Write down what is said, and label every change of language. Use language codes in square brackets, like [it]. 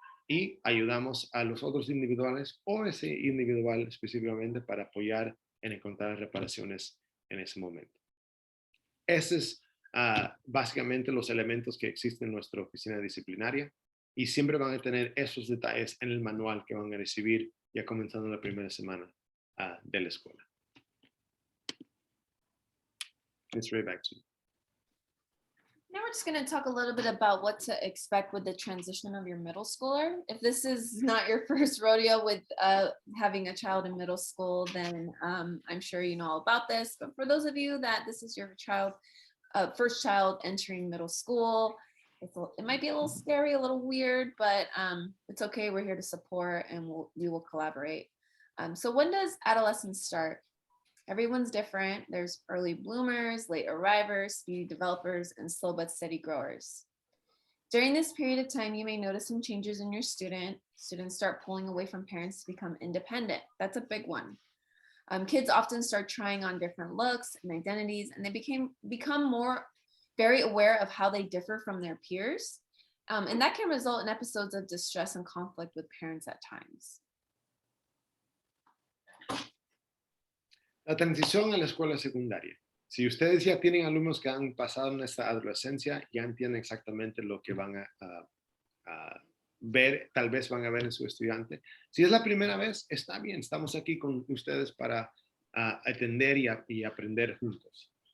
[es] y ayudamos a los otros individuales o ese individual específicamente para apoyar en encontrar reparaciones en ese momento. Esos es básicamente los elementos que existen en nuestra oficina disciplinaria y siempre van a tener esos detalles en el manual que van a recibir ya comenzando la primera semana de la escuela. [en] Ms. Ray, back to you. Now we're just going to talk a little bit about what to expect with the transition of your middle schooler. If this is not your first rodeo with having a child in middle school, then I'm sure you know all about this. But for those of you that this is your child, first child entering middle school, it might be a little scary, a little weird, but it's okay. We're here to support and we will collaborate. So when does adolescence start? Everyone's different. There's early bloomers, late arrivers, speedy developers, and slow but steady growers. During this period of time, you may notice some changes in your student. Students start pulling away from parents to become independent. That's a big one. Kids often start trying on different looks and identities, and they become more very aware of how they differ from their peers. And that can result in episodes of distress and conflict with parents at times. [es] La transición a la escuela secundaria. Si ustedes ya tienen alumnos que han pasado en esta adolescencia, ya entienden exactamente lo que van a ver, tal vez van a ver en su estudiante. Si es la primera vez, está bien, estamos aquí con ustedes para atender y aprender juntos.